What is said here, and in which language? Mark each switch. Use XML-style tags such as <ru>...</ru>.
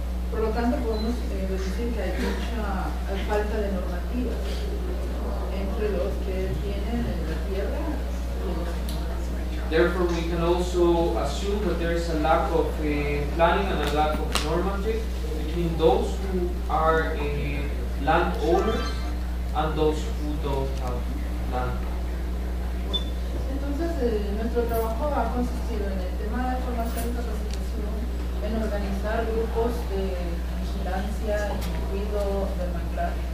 <es>Por lo tanto, podemos decir que hay mucha falta de normativas entre los que tienen la tierra y los demás.</es> <en>Therefore, we can also assume that there is a lack of planning and a lack of normative between those who are landowners and those who don't have land.</en> <es>Entonces, nuestro trabajo ha consistido en el tema de formación y capacitación, en organizar grupos de vigilancia y cuidado del manglar.</es>